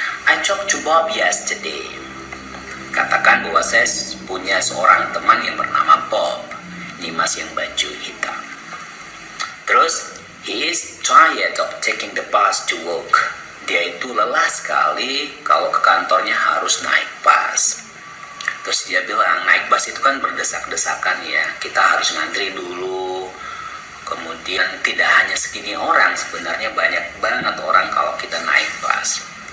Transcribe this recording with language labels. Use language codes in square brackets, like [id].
[en] I talked to Bob yesterday. [id] Katakan bahwa saya punya seorang teman yang bernama Bob. Ini mas yang baju hitam. Terus, [en] he is tired of taking the bus to work. [id] Dia itu lelah sekali kalau ke kantornya harus naik bus. Terus dia bilang, naik bus itu kan berdesak-desakan ya. Kita harus ngantri dulu Kemudian tidak hanya segini orang, sebenarnya banyak banget orang kalau kita naik bus.